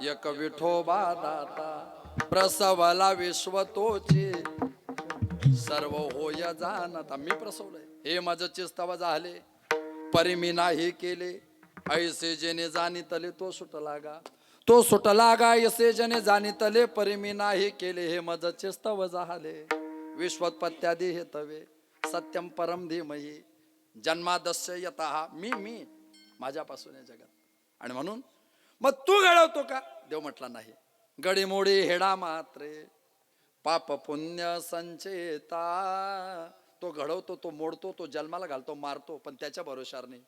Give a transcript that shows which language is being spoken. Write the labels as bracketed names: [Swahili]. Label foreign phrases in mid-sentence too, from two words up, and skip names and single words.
[Marathi] विठोबा दाता प्रसवला विश्व तोची सर्व होय जाणता. मी प्रसवलंय, हे माझं चिस्तव झाले परी मी नाही केले. ऐसे जेने जाणितले तो सुटला गा, तो सुटला गा. ऐसे जने जाणितले परी मी नाही केले. हे माझं चिस्तव झाले विश्वोत्पत्त्यादी हे तवे [Sanskrit] सत्यम परम धीमही जन्मादस्य यतः. [Marathi] मी माझ्यापासून आहे जगात. आणि म्हणून मग तू घडवतो का? देव म्हटला नाही. गडीमोडी हेडा मात्रे पाप पुण्य संचेता. तो घडवतो, तो मोडतो, तो जन्माला घालतो, मारतो, पण त्याच्या भरोशावर नाही.